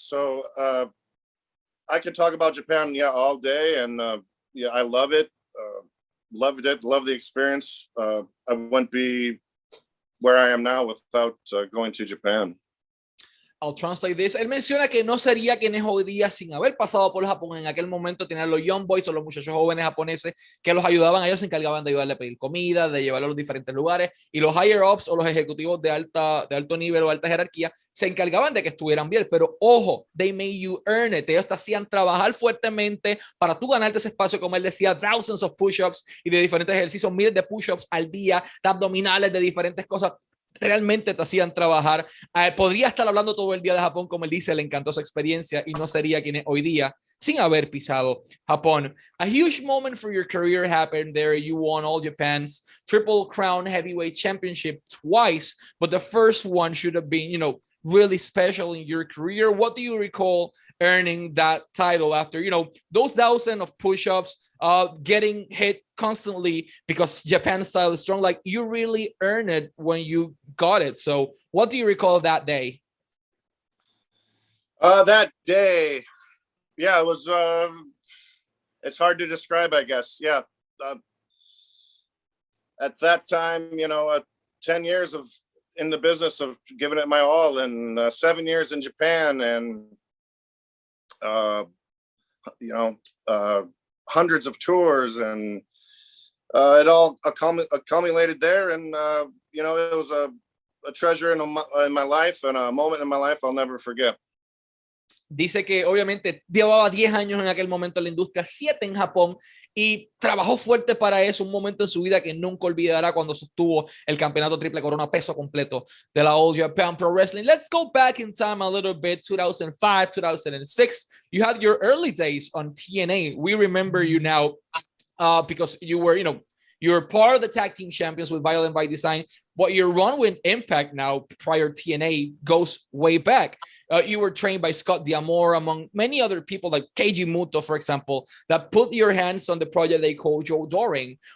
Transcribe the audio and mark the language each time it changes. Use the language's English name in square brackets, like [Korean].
[English] So I could talk about Japan all day, and I love it. Loved it. Loved the experience. I wouldn't be where I am now without going to Japan. I'll translate this. [Spanish] Él menciona que no sería quien es hoy día sin haber pasado por Japón. En aquel momento tenían los young boys o los muchachos jóvenes japoneses que los ayudaban. Ellos se encargaban de ayudarle a pedir comida, de llevarlo a los diferentes lugares. Y los higher ups o los ejecutivos de alto nivel o alta jerarquía se encargaban de que estuvieran bien. Pero ojo, [English] they made you earn it. [Spanish] Ellos te hacían trabajar fuertemente para tú ganarte ese espacio, como él decía, [English] thousands of push-ups [Spanish] y de diferentes ejercicios, miles de push-ups al día, de abdominales, de diferentes cosas. Realmente te hacían trabajar. Podría estar hablando todo el día de Japón, como él dice, le encantó esa experiencia y no sería quien es hoy día sin haber pisado Japón. [English] A huge moment for your career happened there. You won All Japan's Triple Crown Heavyweight Championship twice, but the first one should have been, you know, really special in your career. What do you recall earning that title after, you know, those thousands of push-ups, getting hit constantly because Japan style is strong? Like, you really earned it when you got it. So what do you recall that day? That day, yeah, it was, it's hard to describe, I guess. Yeah. At that time, you know, 10 years of in the business of giving it my all, and 7 years in Japan, and you know, hundreds of tours, and it all accumulated there, and you know, it was a treasure in my life and a moment in my life I'll never forget. [Spanish] Dice que obviamente llevaba 10 años en aquel momento en la industria, 7 en Japón, y trabajó fuerte para eso, un momento en su vida que nunca olvidará cuando sostuvo el campeonato triple corona peso completo de la All Japan Pro Wrestling. [English] Let's go back in time a little bit, 2005, 2006. You had your early days on TNA. We remember you now because you were, you know, you're part of the tag team champions with Violent by Design, but your run with Impact now prior TNA goes way back. You were trained by Scott D'Amore, among many other people like Keiji Muto, for example, that put your hands on the project they call Joe Doering.